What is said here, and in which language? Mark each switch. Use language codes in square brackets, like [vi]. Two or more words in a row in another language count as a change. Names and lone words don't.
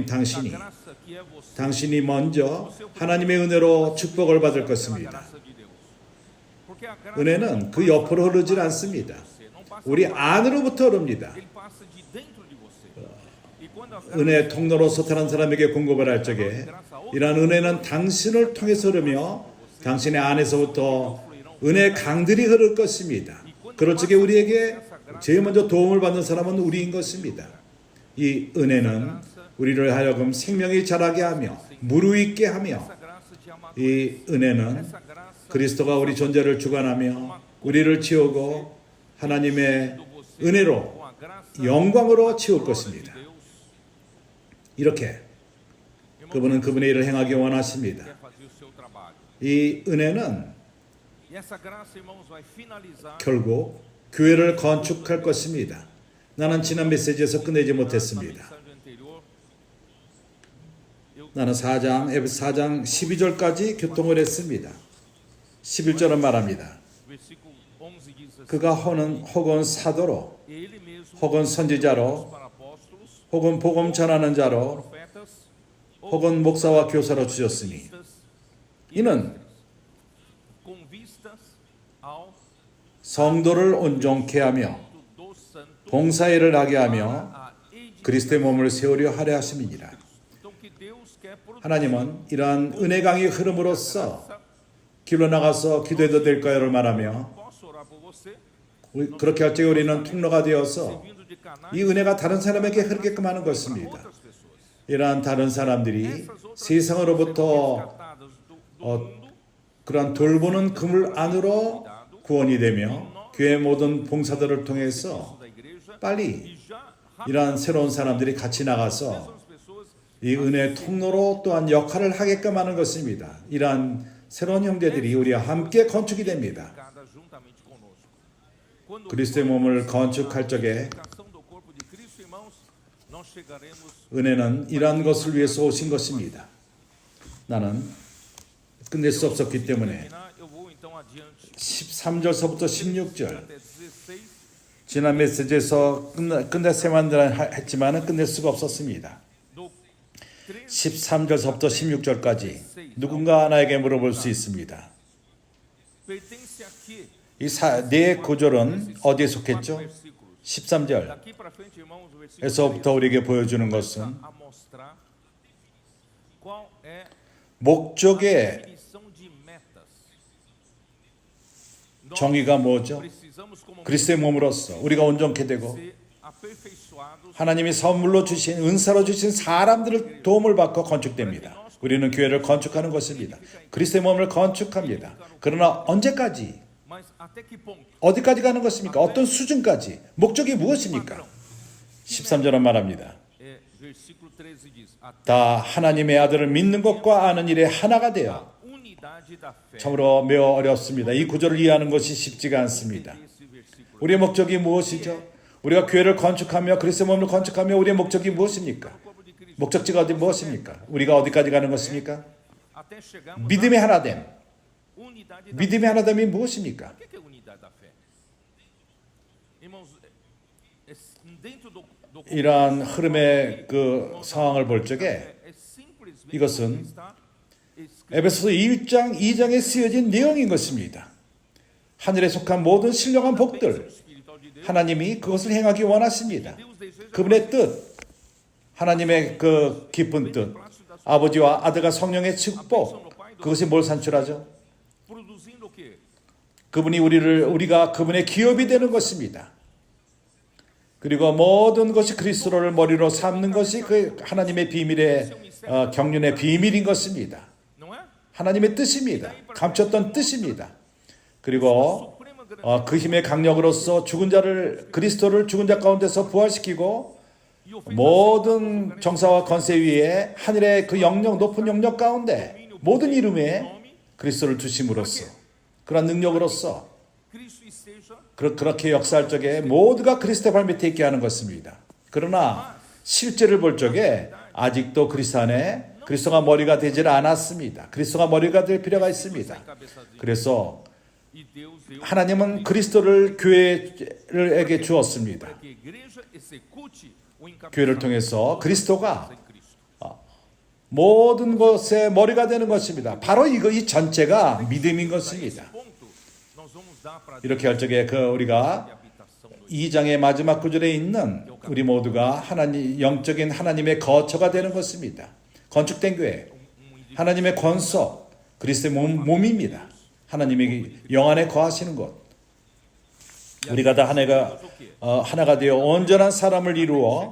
[pt] da [ko] 당신이 [pt] graça que é você. [ko] 당신이 먼저 하나님의 은혜로 축복을 받을 것입니다. [pt] Graça de Deus. Porque a graça [ko] 은혜는 그 옆으로 흐르질 않습니다. [pt] não passa [ko] 우리 안으로부터 흐릅니다. [pt] ele passa de dentro de você. E quando a [ko] 은혜의 통로로서 다른 사람에게 공급을 할 적에 이러한 은혜는 당신을 통해서 흐르며 당신의 안에서부터 은혜의 강들이 흐를 것입니다. 그럴 적에 우리에게 제일 먼저 도움을 받는 사람은 우리인 것입니다. 이 은혜는 우리를 하여금 생명이 자라게 하며 무르익게 하며 [pt] essa graça de amar, [ko] 이 은혜는 [pt] essa graça [ko] 그리스도가 우리 존재를 주관하며 우리를 치우고 하나님의 은혜로 [pt] com a graça [ko] 영광으로 치울 것입니다. [pt] de Deus [ko] 이렇게 그분은 그분의 일을 행하기 원하십니다. [pt] quer fazer o seu trabalho. [ko] 이 은혜는 [pt] E essa graça, irmãos, vai finalizar [ko] 결국 교회를 건축할 것입니다. 나는 지난 메시지에서 끝내지 [pt] na [ko] 못했습니다. [pt] mensagem anterior. [ko] 나는 4장 12절까지 교통을 했습니다. 11절은 말합니다. [pt] Versículo 11 diz assim: [ko] 그가 혹은 사도로 [pt] E ele mesmo [ko] 혹은 선지자로 [pt] para apóstolos, [ko] 혹은 복음 전하는 자로 [pt] profetas, [ko] 혹은 목사와 교사로 주셨으니 [pt] vistas, [ko] 이는 [pt] com vistas ao [ko] 성도를 온전케 하며 [pt] do santo [ko] 봉사일을 하게 하며 [pt] a edificação. [ko] 그리스도의 몸을 세우려 하려 하심이니라. [pt] Então que Deus quer produzir [ko] 하나님은 이러한 은혜강이 흐름으로써 길로 나가서 기도해도 될까요를 말하며 [pt] posso orar por você, [ko] 그렇게 할 적에 우리는 통로가 되어서 [pt] vindo de canais [ko] 이 은혜가 다른 사람에게 흐르게끔 하는 [pt] para [ko] 것입니다. [pt] outras pessoas. [ko] 이러한 다른 사람들이 [pt] Essas outras [ko] 세상으로부터 [pt] resgatadas do mundo, [ko] 그러한 돌보는 그물 안으로 구원이 되며 교회 모든 봉사들을 통해서 [pt] da igreja, [ko] 빨리 [pt] e já [ko] 이러한 새로운 사람들이 같이 나가서 [pt] essas pessoas [ko] 이 은혜 통로로 또한 역할을 하게끔 하는 것입니다. 이러한 새로운 형제들이 우리와 함께 건축이 됩니다. [pt] cada juntamente conosco. Quando [ko] 그리스도의 몸을 건축할 적에 [pt] edificação do corpo de Cristo, irmãos, nós chegaremos. [ko] 은혜는 이러한 것을 위해서 오신 것입니다. 나는 끝낼 수 없었기 때문에 [pt] Terminar, eu vou então adiante [ko] 13절서부터 16절 [pt] até 16. [ko] 지난 메시지에서 끝냈어야만 했지만 끝낼 수가 없었습니다. [pt] Do [ko] 13절서부터 16절까지 누군가 하나에게 물어볼 수 있습니다. [pt] pertence a quê? [ko] 이 네 구절은 어디에 속했죠? [pt] Versículos. [ko] 13절에서부터 [pt] Daqui para frente, irmãos, o versículo [ko] 우리에게 보여주는 [pt] começa [ko] 것은 [pt] a mostrar qual é [ko] 목적의 [pt] definição de metas. [ko] 정의가 뭐죠? [pt] Precisamos como [ko] 그리스도의 몸으로서 우리가 온전케 되고 [pt] ser aperfeiçoados. [ko] 하나님이 선물로 주신 은사로 주신 사람들을 도움을 받고 건축됩니다. 우리는 교회를 건축하는 것입니다. 그리스도의 몸을 건축합니다. 그러나 언제까지? [pt] Mas até que ponto? [ko] 어디까지 가는 것입니까? 어떤 수준까지? 목적이 무엇입니까? 13절은 말합니다. [pt] Versículo 13 diz: até [ko] 다 하나님의 아들을 믿는 것과 아는 일에 하나가 [pt] a [ko] 되어. [pt] unidade da fé. [ko] 참으로 매우 어렵습니다. 이 구절을 이해하는 것이 쉽지가 않습니다. [pt] Esse versículo. [ko] 우리의 목적이 무엇이죠? 우리가 교회를 건축하며 그리스도의 몸을 건축하며 우리의 목적이 무엇입니까? [pt] Corpo de Cristo. [ko] 목적지가 어디 무엇입니까? 우리가 어디까지 가는 것입니까? [pt] Até chegarmos [ko] 믿음의 하나됨. [pt] à unidade da fé. [ko] 믿음의 하나됨이 무엇입니까? [pt] O que é unidade da fé? Irmãos, dentro do [ko] 이러한 흐름의 그 상황을 볼 적에 [pt] é simplesmente [ko] 이것은 [pt] está escrito. [ko] 에베소서 1장 2장에 쓰여진 내용인 것입니다. 하늘에 속한 모든 신령한 복들 [pt] Espiritual de Deus. [ko] 하나님이 그것을 행하기 원하십니다. [pt] Deus deseja [ko] 그분의 뜻, 하나님의 그 깊은 뜻, 아버지와 아들과 성령의 축복, 그것이 뭘 산출하죠? [pt] produzindo o quê? [ko] 그분이 우리가 그분의 기업이 되는 것입니다. 그리고 모든 것이 그리스도를 머리로 삼는 것이 그 하나님의 비밀의 경륜의 비밀인 것입니다. [pt] Não é? [ko] 하나님의 뜻입니다. 감췄던 뜻입니다. 그리고 그 힘의 강력으로서 죽은 자를 그리스도를 죽은 자 가운데서 부활시키고 [pt] E o fez [ko] 모든 정사와 권세 위에 하늘의 그 영역 높은 영역 가운데 모든 이름에 그리스도를 주심으로써 그런 능력으로서 [pt] Cristo e seja [ko] 그렇게 역사할 적에 모두가 그리스도 발 밑에 있게 하는 것입니다. 그러나 실제를 볼 적에 아직도 그리스도 안에 그리스도가 머리가 되질 않았습니다. 그리스도가 머리가 될 필요가 있습니다. 그래서 [pt] e Deus deu [ko] 하나님은 그리스도를 교회에게 주었습니다. [pt] que a igreja execute o [ko] 교회를 [pt] encabeçamento [ko] 통해서 그리스도가 [pt] em Cristo. [ko] 모든 것의 머리가 되는 것입니다. 바로 이 전체가 믿음인 것입니다. [pt] Ponto, nós vamos dar para [ko] 이렇게 할 적에 우리가 [pt] habitação do [ko] 2장의 마지막 구절에 있는 우리 모두가 영적인 하나님의 거처가 되는 것입니다. 건축된 교회, 하나님의 권석, 그리스도의 몸입니다. 하나님이 영 안에 거하시는 곳. 우리가 다 하나가 되어 온전한 사람을 이루어